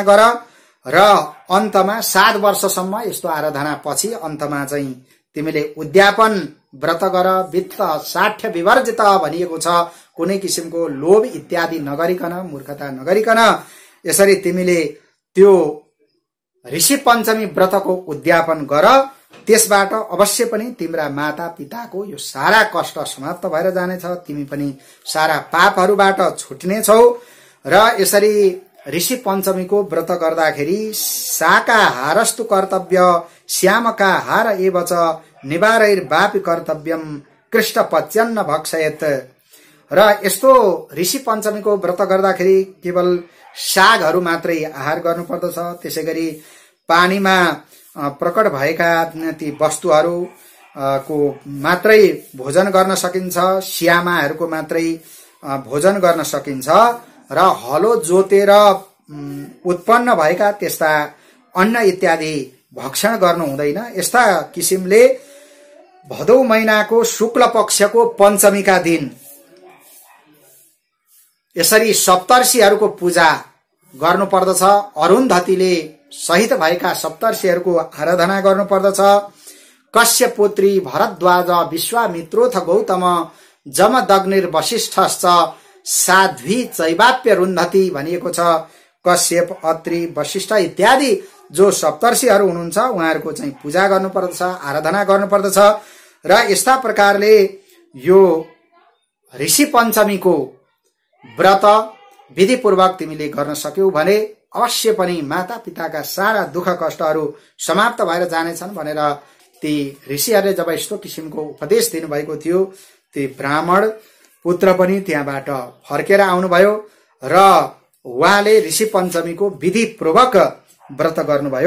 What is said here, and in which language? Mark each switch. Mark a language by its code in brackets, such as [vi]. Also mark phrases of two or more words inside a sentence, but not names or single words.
[ne] गर र अन्तमा 7 वर्षसम्म यस्तो आराधना पछि अन्तमा चाहिँ तिमीले उद्यापन व्रत गर, [sa] वित्त साठ्य विवर्जित [ne] भनिएको छ, कुनै किसिमको लोभ इत्यादि नगरिकन, मूर्खता नगरिकन यसरी तिमीले त्यो ऋषि पञ्चमी व्रतको उद्यापन गर, त्यसबाट अवश्य पनि तिम्रा माता पिताको यो सारा कष्ट समाप्त भएर जानेछ, तिमी पनि सारा पापहरूबाट छुट्नेछौ। र यसरी ऋषि पञ्चमीको व्रत गर्दाखेरि [sa] शाकाहारस्तु कर्तव्य श्यामकाहार एव च निवारैर्वापि कर्तव्यम कृष्ण पच्यन्न भक्षयत। [ne] र यस्तो ऋषि पञ्चमीको व्रत गर्दाखेरि केवल सागहरू मात्रै आहार गर्नुपर्दछ, त्यसै गरी पानीमा प्रकट भएका ती वस्तुहरू को मात्रै भोजन गर्न सकिन्छ, श्यामाहरूको मात्रै भोजन गर्न सकिन्छ र हलो जोतेर उत्पन्न भएका त्यस्ता अन्न इत्यादि भक्षण गर्नु हुँदैन। यस्ता किसिमले भदौ महिनाको शुक्ल पक्षको पञ्चमीका दिन यसरी सप्तर्षिहरूको पूजा गर्नुपर्दछ। अरुन्धतीले सहित भएका सप्तर्षिहरूको आराधना गर्नुपर्दछ। [sa] कश्यप पुत्री भरद्वाज विश्वामित्रोथ गौतम जमदग्निर वशिष्ठश्च साध्वी चैवाप्य रुन्धती [ne] भनिएको छ। कश्यप, अत्रि, वशिष्ठ इत्यादि जो सप्तर्षिहरू हुनुहुन्छ उहाँहरूको चाहिँ पूजा गर्नुपर्दछ, आराधना गर्नुपर्दछ। र यस्ता प्रकारले यो ऋषि पञ्चमीको व्रत विधिपूर्वक तिमीले गर्न सक्यौ भने अवश्य पनि माता पिताका सारा दुःख कष्टहरू समाप्त भएर जानेछन् भनेर ती ऋषिहरूले जब यस्तो किसिमको उपदेश दिनुभएको थियो, ती ब्राह्मण पुत्र पनि त्यहाँबाट फर्केर आउनुभयो र उहाँले ऋषि पञ्चमीको विधिपूर्वक व्रत गर्नुभयो।